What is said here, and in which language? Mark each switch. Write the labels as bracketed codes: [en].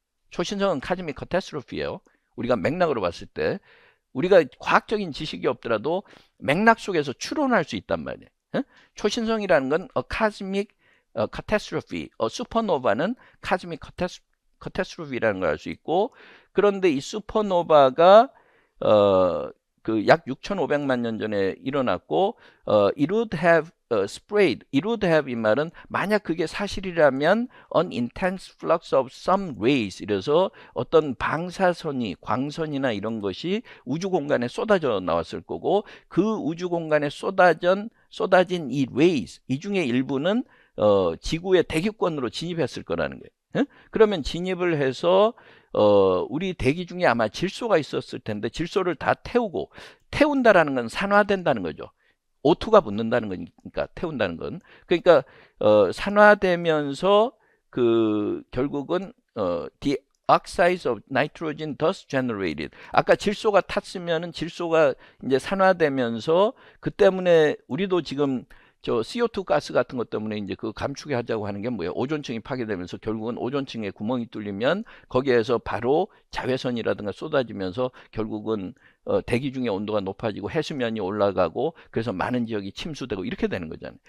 [ko] 초신성은 카즈믹 카타스트로피예요. 우리가 맥락으로 봤을 때 우리가 과학적인 지식이 없더라도 맥락 속에서 추론할 수 있단 말이에요. 초신성이라는 건 cosmic 카타스트로피, 슈퍼노바는 카즈믹 카타스트로피라는 걸 알 수 있고, 그런데 이 슈퍼노바가 그 약 6,500만 년 전에 일어났고, [en] it would have sprayed. it would have [ko] 이 말은 만약 그게 사실이라면 [en] an intense flux of some rays. [ko] 이래서 어떤 방사선이 광선이나 이런 것이 우주 공간에 쏟아져 나왔을 거고, 그 우주 공간에 쏟아진 이 rays, 이 중에 일부는 지구의 대기권으로 진입했을 거라는 거예요. 그러면 진입을 해서 우리 대기 중에 아마 질소가 있었을 텐데 질소를 다 태운다라는 건 산화된다는 거죠. O2가 붙는다는 거니까 태운다는 건. 그러니까 산화되면서 그 결국은 [en] the oxides of nitrogen thus generated. [ko] 아까 질소가 탔으면은 질소가 이제 산화되면서 그 때문에 우리도 지금 저 CO2 가스 같은 것 때문에 이제 그 감축이 하자고 하는 게 뭐예요? 오존층이 파괴되면서 결국은 오존층에 구멍이 뚫리면 거기에서 바로 자외선이라든가 쏟아지면서 결국은 대기 중의 온도가 높아지고 해수면이 올라가고 그래서 많은 지역이 침수되고 이렇게 되는 거잖아요.